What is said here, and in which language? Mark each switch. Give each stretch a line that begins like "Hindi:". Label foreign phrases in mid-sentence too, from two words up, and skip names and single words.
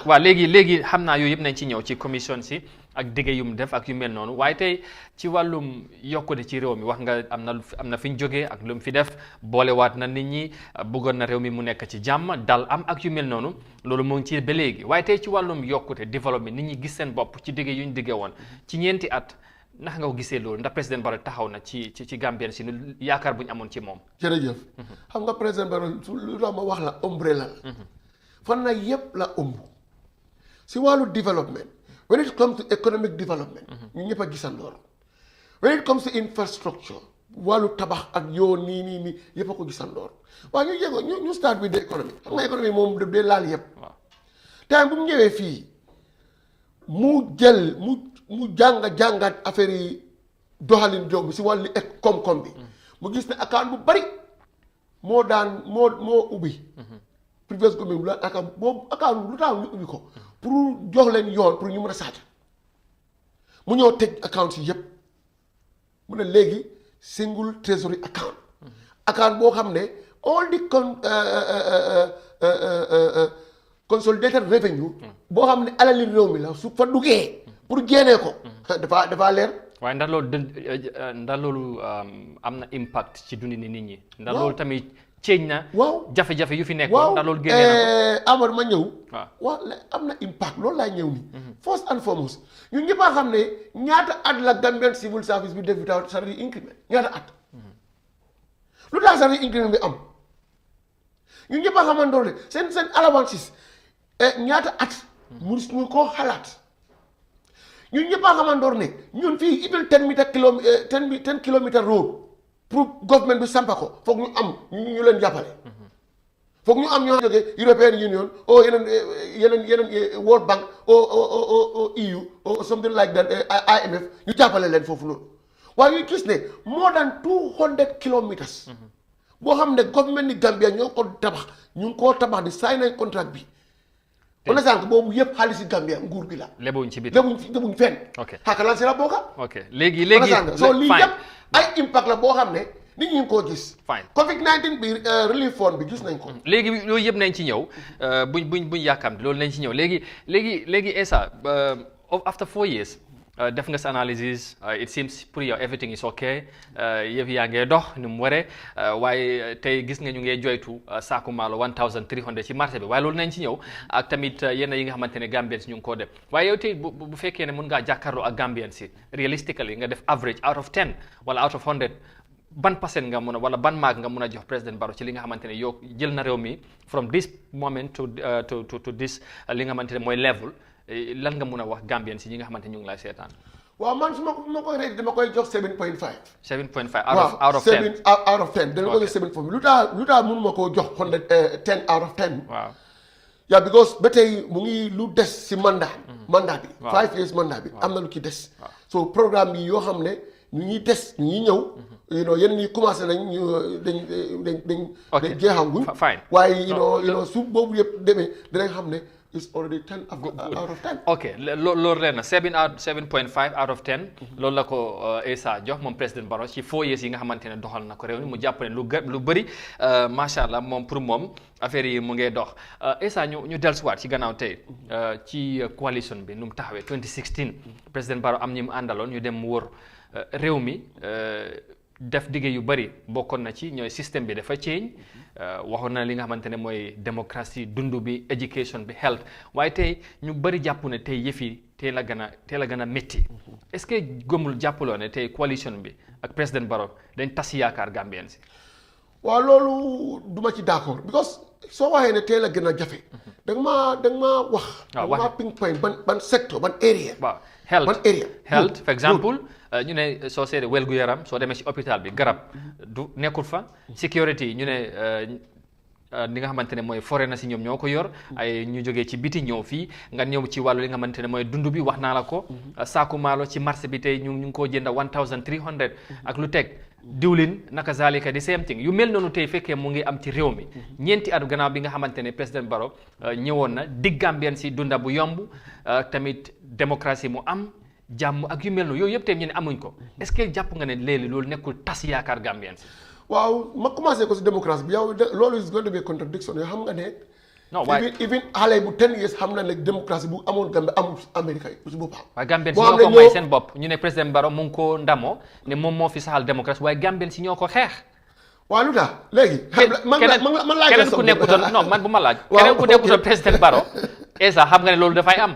Wolof: waaw léegi xam naa yooyu yëpp nañ ci ñëw ci commission si ak dige yu mu def ak yu mel noonu waaye tey ci wàllum yokkute ci réew mi wax nga am na fi ñu jógee ak lu mu fi def boolewaat na nit ñi bëggoon na réew mi mu nekk ci jàmm dal am ak yu mel noonu loolu moo ngi ci ba léegi waaye tey ci wàllum yokkute développement nit ñi gis seen bopp ci dige yu ñu dige woon ci ñeenti at ndax nga ko gisee loolu ndax président Barrow taxaw na ci Gambien si nu yaakaar bu ñu amoon ci moom. jërëjëf. xam nga président Barrow lu tax ma wax la umbrella la. fan na yëpp la ëmb si wàllu développement.
English: when it comes to economic development.
Wolof: ñu ñëpp a gisandoor.
English: when it comes to infrastructure.
Wolof: wàllu tabax ak yoon nii yëpp a ko gisandoor waaye ñu jéego ñu
English: start with the economy.
Wolof: xam nga économie moom daf dee laal yëpp. waaw temps bu mu ñëwee fii mu jël mu jàngat affaire yi doxalin jóg bi si wàllu koom-koom bi. mu gis ne account bu bari moo ubbi.
English: previous government
Wolof: la account boobu account lu tax ñu ubbi ko. pour jox leen yoon pour ñu mën a saata mu ñëw teg account yi yëpp mu ne léegi
English: single treasury account
Wolof: boo xam ne
English: all the consolidated revenue
Wolof: boo xam ne alali réew mi la su fa duggee pour génnee ko dafa leer. waaye ndax loolu am na impact ci dundi nit ñi. ndax loolu tamit ceeñ na. waaw jafe-jafe yu fi nekkoon ndax loolu génnee na ko. Amar ma ñëw. waaw am na impact loolu laay ñëw nii.
English: first and foremost
Wolof: ñun ñëpp a xam ne ñaata at la
English: Gambian civil service
Wolof: bi def
English: without salary increment
Wolof: ñaata at. lu tax
English: salary increment
Wolof: bi am ñun ñëpp a xamandoon ne seen allowances ñaata at. ñu koo xalaat. ñun ñëpp a xamandoor ne ñun fii even 10 kilomètre road pour government bi sampa ko foog ñu am ñu leen jàppale. foog ñu am ñoo jógee European Union o yeneen World Bank o EU o
English: something like that
Wolof: IMF ñu jàppale leen foofu noonu waaye ñu gis ne
English: more than 200 kilometers
Wolof: boo xam ne government ni Gambia ñoo ko tabax ñu ngi koo tabax di sign nañ contract bi. on a sànq boobu yëpp xaalis Gambia nguur bi la. lebuñ ci biti lebuñ fenn. ok xaaral si la bokka. ok léegi soo lii yëpp ay impact la boo xam ne nit ñi ngi koo gis. fine Covid-19 bi relief fund bi gis nañ ko. léegi loolu yëpp nañ ci ñëw buñ yàkkamti loolu nañ ci ñëw léegi Essa
English: after 4 years
Wolof: def nga sa analysis
English: it seems
Wolof: pour yow
English: everything is okay
Wolof: yëf yaa ngee dox ni mu waree waaye tey gis nga ñu ngee joytu saaku maalo 1300 ci marché bi waaye loolu nañ ci ñëw ak tamit yenn yi nga xamante ne Gambien si ñu ngi koo def waaye yow tey bu fekkee ne mën ngaa jàkkaarloo ak Gambien si realistically nga def
English: average out of 10
Wolof: wala
English: out of 100
Wolof: ban percent nga mun a wala ban maag nga mun a jox président Barrow ci li nga xamante ne yow jël na réew mi
English: from this moment to this
Wolof: li nga xamante ne mooy level lan nga mun a wax Gambien si ñi nga xamante ñu ngi lay seetaan. waaw man su ma koy rate dama koy jox 7.5.
English: 7.5 out of 10. out of 10
Wolof: dama koy jox 7 lu tax mënuma koo jox
English: 10 out of 10.
Wolof: waaw. yaa because ba tey mu ngi lu des si mandat bi.
English: 5 years
Wolof: mandat bi am na lu ci des. so programme yi yoo xam ne ñu ñuy des ñu ñuy ñëw. yenn ñi commencé nañ dañ jeexaguñ. fine waaye su boobu yëpp demee dinañ xam ne.
English: is already 10 out of 10.
Wolof: ok loolu leer na
English: 7.5 out of 10.
Wolof: loolu la ko Essa jox moom président Barrow ci
English: 4 years
Wolof: yi nga xamante ne doxal na ko réew mi mu jàpp ne lu bëri
Arabic: ما شاء الله
Wolof: moom pour moom affaire yi mu ngee dox Essa ñu dellusiwaat ci gannaaw tey ci coalition bi nu mu taxawee 2016 président Barrow am ñi mu àndaloon ñu dem mu wër réew mi def dige yu bëri bokkoon na ci ñooy système bi dafa change waxoon na li nga xamante ne mooy démocratie dundu bi education bi health waaye tey ñu bëri jàpp ne tey yëf yi tey la gën a métti
French: est-ce que
Wolof: gëmul jàppaloo ne tey coalition bi ak président Barrow dañ tas yaakaar Gambien si. waaw loolu duma ci d'accord because soo waxee ne tey la gën a jafe. da nga maa wax. da nga maa pinpoint ban secteur ban area. waaw
English: health for example.
Wolof: ñu ne soo seetee wér-gu-yaram soo demee ci hôpital bi garab du nekkul fa. security ñu ne li nga xamante ne mooy foreigner si ñoom ñoo ko yor ay ñu jógee ci biti ñëw fii nga ñëw ci wàllu li nga xamante ne mooy dund bi wax naa la ko saaku maalo ci marché bi tey ñu ngi koo jënda 1300 ak lu teg diwlin naka zalika di
English: same thing
Wolof: yu mel noonu tey fekkee mu ngi am ci réew mi ñeenti at gannaaw bi nga xamante ne président Barrow ñëwoon na dig Gambien si dunda bu yomb tamit démocratie mu am jàmm ak yu mel noonu yooyu yëpp tey ñu ne amuñ ko
French: est-ce que
Wolof: jàpp nga ne léegi loolu nekkul tas yaakaar Gambien si waaw ma commencé ko si démocratie bi yow loolu
English: is going to be contradiction
Wolof: yoo xam nga ne. non waaye even xale bu
English: 10 years
Wolof: xam na ne démocratie bu amoon Gambie amul Amérique yi si boppam. waaye Gambien si ñoo ko may seen bopp ñu ne président Barrow mu ngi ko ndamoo ne moom moo fi saxal démocratie waaye Gambien si ñoo ko xeex. waaw lu tax léegi. man laaj keneen ku nekkutoon non man bu ma laaj. keneen ku nekkutoon président Barrow. Esa xam nga ne loolu dafay am.